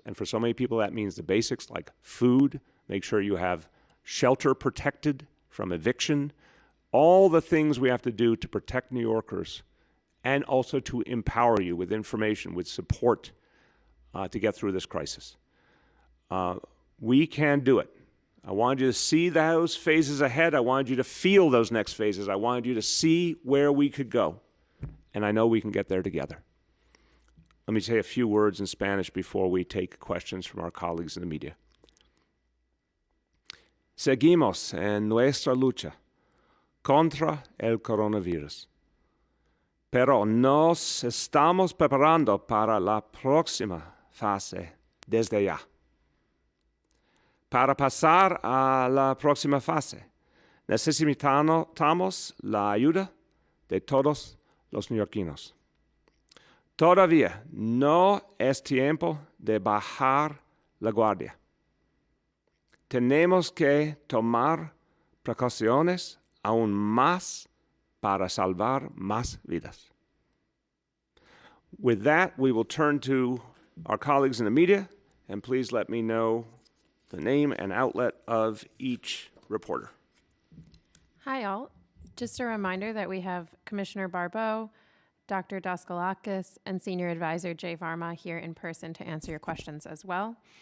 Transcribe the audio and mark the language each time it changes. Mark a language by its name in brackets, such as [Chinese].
[English] And for so many people, that means the basics like food, make sure you have shelter protected from eviction, all the things we have to do to protect New Yorkers and also to empower you with information, with support to get through this crisis. We can do it. I wanted you to see those phases ahead. I wanted you to feel those next phases. I wanted you to see where we could go. And I know we can get there together. Let me say a few words in Spanish before we take questions from our colleagues in the media. [Spanish] Seguimos en nuestra lucha contra el coronavirus, pero nos estamos preparando para la próxima fase desde ya. Para pasar a la próxima fase, necesitamos la ayuda de todos los neoyorquinos. Todavía no es tiempo de bajar la guardia. Tenemos que tomar precauciones aún más para salvar más vidas. [English] With that, we will turn to our colleagues in the media, and please let me know the name and outlet of each reporter. Hi, all. Just a reminder that we have Commissioner Barbeau, Dr. Daskalakis, and Senior Advisor Jay Varma here in person to answer your questions as well.